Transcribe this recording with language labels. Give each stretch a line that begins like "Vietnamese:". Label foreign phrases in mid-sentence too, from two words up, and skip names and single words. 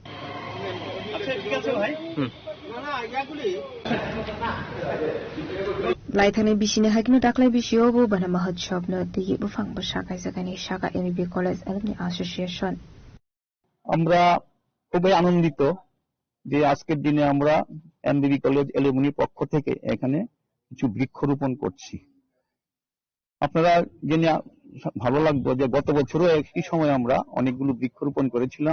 Kok Borok: Laithane Bishine Hakino Daklai Bishiobu Bana Mahotsav Nodui Bufang Busa Kai Sakani Shaka MBB College Alumni Association.
Bangla: আমরা খুবই আনন্দিত যে আজকের দিনে আমরা এমবিবি কলেজ এলুমনি পক্ষ থেকে এখানে কিছু বৃক্ষরোপণ করছি আপনারা জেনে ভালো লাগবে যে গত বছরও একই সময় আমরা অনেকগুলো বৃক্ষরোপণ করেছিলাম